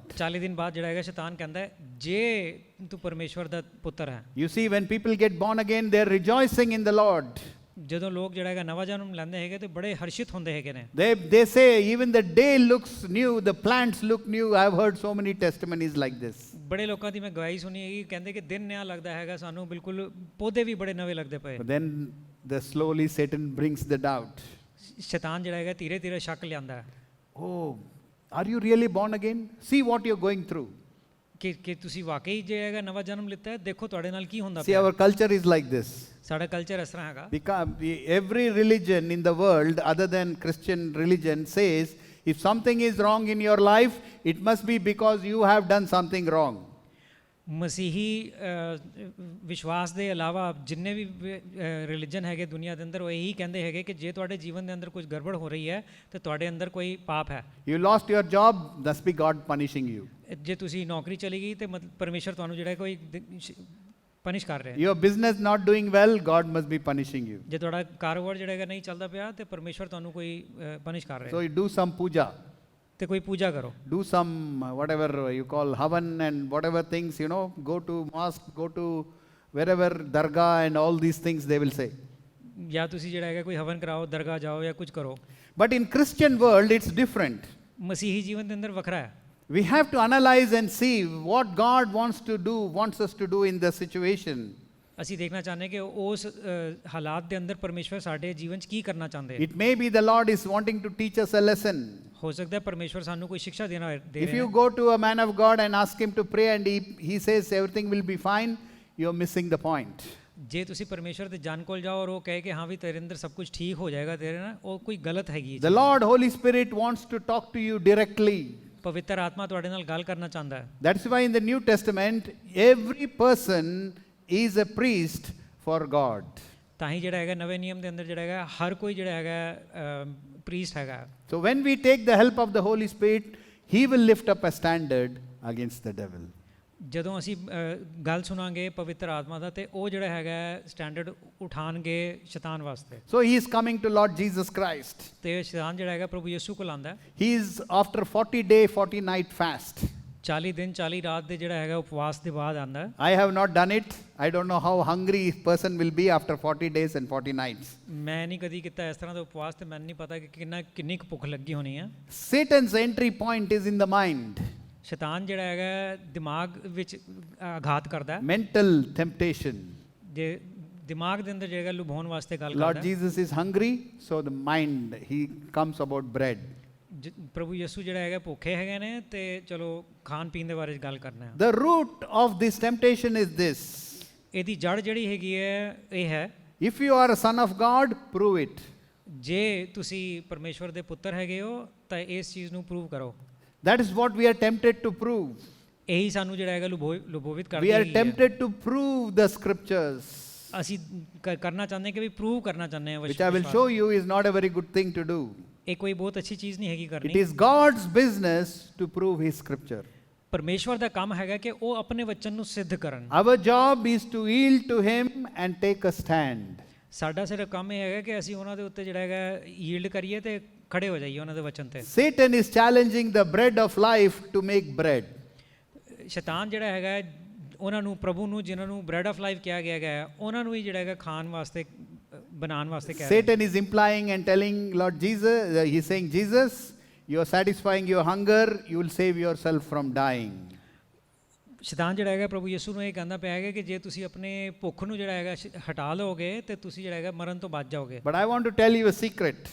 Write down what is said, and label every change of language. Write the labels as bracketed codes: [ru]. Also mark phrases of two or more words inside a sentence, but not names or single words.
[pa] 40 ਦਿਨ ਬਾਅਦ ਜਿਹੜਾ ਹੈਗਾ ਸ਼ੈਤਾਨ ਕਹਿੰਦਾ ਹੈ ਜੇ ਤੂੰ ਪਰਮੇਸ਼ਵਰ ਦਾ ਪੁੱਤਰ ਹੈ. [en] You see, when people get born again, they are rejoicing in the Lord. [pa] ਜਦੋਂ ਲੋਕ ਜਿਹੜਾ ਹੈਗਾ ਨਵਾਂ ਜਨਮ ਲੈਂਦੇ ਹੈਗੇ ਤੇ ਬੜੇ ਹਰਸ਼ਿਤ ਹੁੰਦੇ ਹੈਗੇ ਨੇ. [en] They say even the day looks new, the plants look new. I have heard so many testimonies like this. [pa] ਬੜੇ ਲੋਕਾਂ ਦੀ ਮੈਂ ਗਵਾਹੀ ਸੁਣੀ ਹੈਗੀ, ਕਹਿੰਦੇ ਕਿ ਦਿਨ ਨਿਆ ਲੱਗਦਾ ਹੈਗਾ ਸਾਨੂੰ, ਬਿਲਕੁਲ ਪੌਦੇ ਵੀ ਬੜੇ ਨਵੇਂ ਲੱਗਦੇ ਪਏ. [en] But then slowly Satan brings the doubt. [pa] ਸ਼ੈਤਾਨ ਜਿਹੜਾ ਹੈਗਾ ਧੀਰੇ ਧੀਰੇ ਸ਼ੱਕ ਲਿਆਂਦਾ ਹੈ. [en] Oh, are you really born again? See what you're going through. [pa] ਕਿ ਤੁਸੀਂ ਵਾਕਈ ਜੇ ਹੈਗਾ ਨਵਾਂ ਜਨਮ ਲਿੱਤਾ ਹੈ, ਦੇਖੋ ਤੁਹਾਡੇ ਨਾਲ ਕੀ ਹੁੰਦਾ [en] See, [pa] ਪਿਆ. [en] our culture is like this. [pa] ਸਾਡਾ ਕਲਚਰ ਇਸ ਤਰ੍ਹਾਂ ਹੈਗਾ. [en] Because every religion in the world other than Christian religion says if something is wrong in your life, it must be because you have done something wrong. [pa] ਮਸੀਹੀ ਵਿਸ਼ਵਾਸ ਦੇ ਇਲਾਵਾ ਜਿੰਨੇ ਵੀ ਰਿਲੀਜਨ ਹੈਗੇ ਦੁਨੀਆ ਦੇ ਅੰਦਰ, ਉਹ ਇਹੀ ਕਹਿੰਦੇ ਹੈਗੇ ਕਿ ਜੇ ਤੁਹਾਡੇ ਜੀਵਨ ਦੇ ਅੰਦਰ ਕੁਝ ਗੜਬੜ ਹੋ ਰਹੀ ਹੈ ਤੇ ਤੁਹਾਡੇ ਅੰਦਰ ਕੋਈ ਪਾਪ ਹੈ. [en] You lost your job, thus be God punishing you. [pa] ਜੇ ਤੁਸੀਂ ਨੌਕਰੀ ਚਲੀ ਗਈ ਤੇ ਪਰਮੇਸ਼ਰ ਤੁਹਾਨੂੰ ਜਿਹੜਾ ਕੋਈ ਪਨਿਸ਼ ਕਰ ਰਿਹਾ ਹੈ. [en] Your business not doing well, God must be punishing you. [pa] ਜੇ ਤੁਹਾਡਾ ਕਾਰੋਬਾਰ ਜਿਹੜਾ ਹੈਗਾ ਨਹੀਂ ਚੱਲਦਾ ਪਿਆ ਤੇ ਪਰਮੇਸ਼ਰ ਤੁਹਾਨੂੰ ਕੋਈ ਪਨਿਸ਼ ਕਰ ਰਿਹਾ [en] So [pa] ਹੈ. [en] you do some puja, [pa] ਤੇ ਕੋਈ ਪੂਜਾ ਕਰੋ, [en] do some whatever you call havan and whatever things, go to mosque, go to wherever dargah and all these things they will say. [pa] ਜਾਂ ਤੁਸੀਂ ਜਿਹੜਾ ਹੈਗਾ ਕੋਈ ਹਵਨ ਕਰਾਓ, ਦਰਗਾਹ ਜਾਓ ਜਾਂ ਕੁਝ ਕਰੋ. [en] But in Christian world it's different. [pa] ਮਸੀਹੀ ਜੀਵਨ ਦੇ ਅੰਦਰ ਵੱਖਰਾ ਹੈ. [en] We have to analyze and see what God wants us to do in the situation. [pa] ਅਸੀਂ ਦੇਖਣਾ ਚਾਹੁੰਦੇ ਕਿ ਉਸ ਹਾਲਾਤ ਦੇ ਅੰਦਰ ਪਰਮੇਸ਼ਵਰ ਸਾਡੇ ਜੀਵਨ 'ਚ ਕੀ ਕਰਨਾ ਚਾਹੁੰਦੇ ਹੈ. [en] It may be the Lord is wanting to teach us a lesson. [pa] ਹੋ ਸਕਦਾ ਹੈ ਪਰਮੇਸ਼ਵਰ ਸਾਨੂੰ ਕੋਈ ਸਿੱਖਿਆ ਦੇ [en] If [pa] ਰਿਹਾ [en] you [pa] ਹੈ. [en] go to a man of God and ask him to pray and he says everything will be fine, you're missing the point. [pa] ਜੇ ਤੁਸੀਂ ਪਰਮੇਸ਼ਵਰ ਦੇ ਜਨ ਕੋਲ ਜਾਓ ਔਰ ਉਹ ਕਹੇ ਕਿ ਹਾਂ ਵੀ ਤੇਰੇ ਅੰਦਰ ਸਭ ਕੁਝ ਠੀਕ ਹੋ ਜਾਏਗਾ ਤੇਰੇ ਨਾਲ, ਉਹ ਕੋਈ ਗਲਤ ਹੈਗੀ. [en] The Lord Holy Spirit wants to talk to you directly. [pa] ਪਵਿੱਤਰ ਆਤਮਾ ਤੁਹਾਡੇ ਨਾਲ ਗੱਲ ਕਰਨਾ ਚਾਹੁੰਦਾ ਹੈ. [en] That's why in the New Testament every person is a priest for God. [pa] ਤਾਂ ਹੀ ਜਿਹੜਾ ਹੈਗਾ ਨਵੇਂ ਨਿਯਮ ਦੇ ਅੰਦਰ ਜਿਹੜਾ ਹੈਗਾ ਹਰ ਕੋਈ ਜਿਹੜਾ ਹੈਗਾ ਪ੍ਰੀਸਟ ਹੈਗਾ. [en] So when we take the help of the Holy Spirit, he will lift up a standard against the devil. [pa] ਜਦੋਂ ਅਸੀਂ ਗੱਲ ਸੁਣਾਂਗੇ ਪਵਿੱਤਰ ਆਤਮਾ ਦਾ ਤੇ ਉਹ ਜਿਹੜਾ ਹੈਗਾ ਸਟੈਂਡਰਡ ਉਠਾਣਗੇ ਸ਼ੈਤਾਨ ਵਾਸਤੇ. [en] So he is coming to Lord Jesus Christ. [pa] ਤੇ ਸ਼ੈਤਾਨ ਜਿਹੜਾ ਹੈਗਾ ਪ੍ਰਭੂ ਯਿਸੂ ਕੋਲ ਆਂਦਾ ਹੈ. [en] He is after 40 day 40 night fast. [pa] 40 ਦਿਨ 40 ਰਾਤ ਦੇ ਜਿਹੜਾ ਹੈਗਾ ਉਪਵਾਸ ਦੇ ਬਾਅਦ ਆਂਦਾ ਹੈ. [en] I have not done it. I don't know how hungry a person will be after 40 days and 40 nights. [pa] ਮੈਂ ਨਹੀਂ ਕਦੀ ਕੀਤਾ ਇਸ ਤਰ੍ਹਾਂ ਦਾ ਉਪਵਾਸ ਤੇ ਮੈਨੂੰ ਨਹੀਂ ਪਤਾ ਕਿ ਕਿੰਨੀ ਕੁ ਭੁੱਖ ਲੱਗੀ ਹੋਣੀ ਹੈ. [en] Satan's entry point is in the mind. [pa] ਸ਼ੈਤਾਨ ਜਿਹੜਾ ਹੈਗਾ ਦਿਮਾਗ ਵਿੱਚ ਆਘਾਤ ਕਰਦਾ ਹੈ. [en] Mental temptation. [pa] ਜੇ ਦਿਮਾਗ ਦੇ ਅੰਦਰ ਜਿਹੜਾ ਲੁਭਾਉਣ ਵਾਸਤੇ ਗੱਲ [en] Lord [pa] ਕਰਦਾ ਹੈ. [en] Jesus is hungry, so the mind, he comes about bread. [pa] ਪ੍ਰਭੂ ਯਿਸੂ ਜਿਹੜਾ ਹੈਗਾ ਭੁੱਖੇ ਹੈਗੇ ਨੇ ਤੇ ਚਲੋ ਖਾਣ ਪੀਣ ਦੇ ਬਾਰੇ ਗੱਲ ਕਰਨਾ ਹੈ. [en] The root of this temptation is this. [pa] ਇਹਦੀ ਜੜ ਜਿਹੜੀ ਹੈਗੀ ਹੈ ਇਹ ਹੈ, [en] If you are a son of God, prove it. [pa] ਜੇ ਤੁਸੀਂ ਪਰਮੇਸ਼ਵਰ ਦੇ ਪੁੱਤਰ ਹੈਗੇ ਹੋ ਤਾਂ ਇਸ ਚੀਜ਼ ਨੂੰ ਪ੍ਰੂਵ ਕਰੋ. [en] That is what we are tempted to prove. [pa] ਇਹੀ ਸਾਨੂੰ ਜਿਹੜਾ ਹੈਗਾ ਲੁਭੋਵਿਤ [en] We [pa] ਕਰਦੀ [en] are [pa] ਹੈ. [en] tempted to prove the scriptures, [pa] ਅਸੀਂ ਕਰਨਾ ਚਾਹੁੰਦੇ ਕਿ ਵੀ ਪ੍ਰੂਵ ਕਰਨਾ ਚਾਹੁੰਦੇ ਹਾਂ [en] which I will show you is not a very good thing to do. [pa] ਇਹ ਕੋਈ ਬਹੁਤ ਅੱਛੀ ਚੀਜ਼ ਨਹੀਂ ਹੈਗੀ [en] It [pa] ਕਰਨੀ. [en] is God's business to prove his scripture. [pa] ਪਰਮੇਸ਼ਵਰ ਦਾ ਕੰਮ ਹੈਗਾ ਕਿ ਉਹ ਆਪਣੇ ਵਚਨ ਨੂੰ ਸਿੱਧ ਕਰਨ. [en] Our job is to yield to him and take a stand. [pa] ਸਾਡਾ ਸਿਰਫ ਕੰਮ ਇਹ ਹੈਗਾ ਕਿ ਅਸੀਂ ਉਹਨਾਂ ਦੇ ਉੱਤੇ ਜਿਹੜਾ ਹੈਗਾ ਯੀਲਡ ਕਰੀਏ ਤੇ ਖੜੇ ਹੋ ਜਾਈਏ ਉਹਨਾਂ ਦੇ ਵਚਨ ਤੇ. [en] Satan is challenging the bread of life to make bread. [pa] ਸ਼ੈਤਾਨ ਜਿਹੜਾ ਹੈਗਾ ਉਹਨਾਂ ਨੂੰ ਪ੍ਰਭੂ ਨੂੰ ਜਿਨ੍ਹਾਂ ਨੂੰ [en] bread of life [pa] ਕਿਹਾ ਗਿਆ ਹੈ ਉਹਨਾਂ ਨੂੰ ਹੀ ਜਿਹੜਾ ਹੈਗਾ ਖਾਣ ਵਾਸਤੇ ਬਣਾਉਣ ਵਾਸਤੇ ਕਹਿ ਰਿਹਾ. [en] Satan is implying and telling Lord Jesus, he's saying, Jesus, you are satisfying your hunger, you will save yourself from dying. [pa] ਸ਼ੈਤਾਨ ਜਿਹੜਾ ਹੈਗਾ ਪ੍ਰਭੂ ਯਿਸੂ ਨੂੰ ਇਹ ਕਹਿੰਦਾ ਪਿਆ ਹੈਗਾ ਕਿ ਜੇ ਤੁਸੀਂ ਆਪਣੇ ਭੁੱਖ ਨੂੰ ਜਿਹੜਾ ਹੈਗਾ ਹਟਾ ਲਓਗੇ ਤੇ ਤੁਸੀਂ ਜਿਹੜਾ ਹੈਗਾ ਮਰਨ ਤੋਂ ਬਚ ਜਾਓਗੇ. [en] But I want to tell you a secret.